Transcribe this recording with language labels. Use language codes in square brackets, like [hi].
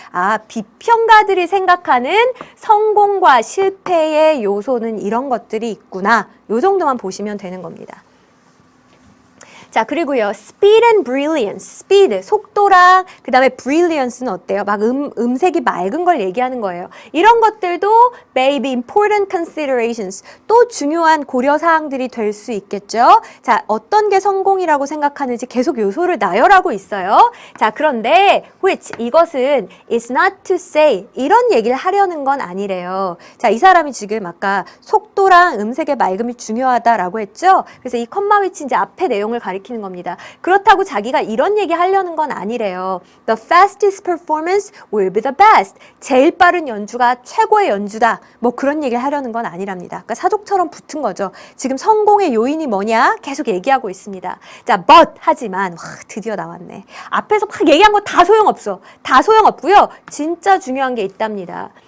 [ko] 아, 비평가들이 생각하는 성공과 실패의 요소는 이런 것들이 있구나. 요 정도만 보시면 되는 겁니다. 자, 그리고요. [en] speed and brilliance. [ko] speed, 속도랑 그 다음에 brilliance는 어때요? 막 음색이 맑은 걸 얘기하는 거예요. 이런 것들도 [en] may be important considerations. [ko] 또 중요한 고려사항들이 될 수 있겠죠. 자, 어떤 게 성공이라고 생각하는지 계속 요소를 나열하고 있어요. 자, 그런데 which, 이것은 [en] is not to say. [ko] 이런 얘기를 하려는 건 아니래요. 자, 이 사람이 지금 아까 속도랑 음색의 맑음이 중요하다라고 했죠. 그래서 이 컴마 위치 이제 앞에 내용을 가리키는 겁니다. 그렇다고 자기가 이런 얘기 하려는 건 아니래요. [en] The fastest performance will be the best. [ko] 제일 빠른 연주가 최고의 연주다. 뭐 그런 얘기를 하려는 건 아니랍니다. 그러니까 사족처럼 붙은 거죠. 지금 성공의 요인이 뭐냐? 계속 얘기하고 있습니다. 자, but 하지만 와, 드디어 나왔네. 앞에서 막 얘기한 거 다 소용없어. 다 소용없고요. 진짜 중요한 게 있답니다.